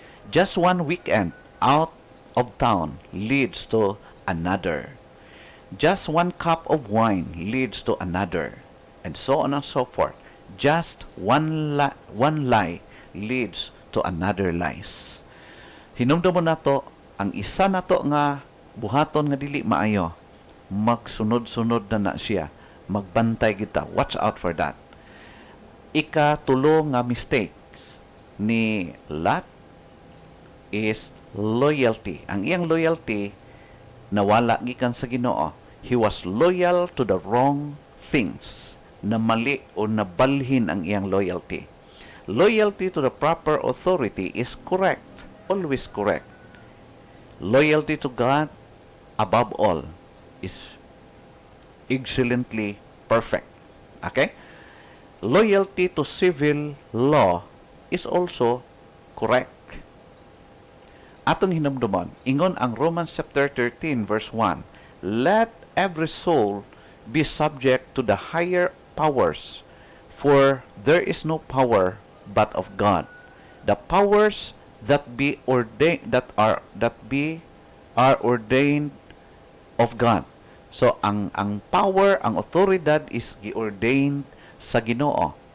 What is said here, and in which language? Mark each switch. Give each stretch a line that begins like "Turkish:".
English: Just one weekend out of town leads to another. Just one cup of wine leads to another, and so on and so forth. Just one lie leads to another lies.
Cebuano: Hinumdum mo nato ang isa nato nga buhaton nga dili maayo, magsunod-sunod na siya.
English: Magbantay kita. Watch out for that. Ika-tulo nga mistakes ni Lot is loyalty.
Cebuano: Ang iyang loyalty nawala gikan sa Ginoo.
English: He was loyal to the wrong things.
Cebuano: Na mali o nabalhin ang iyang loyalty.
English: Loyalty to the proper authority is correct. Always correct. Loyalty to God, above all, is excellently perfect. Okay? Loyalty to civil law is also correct.
Cebuano: Atong hinumduman, ingon ang Romans chapter 13 verse 1, let every soul be subject to the higher powers, for there is no power but of God.
English: The powers that be ordained are ordained of God.
Cebuano: So ang power, ang otoridad is giordained sa Ginoo.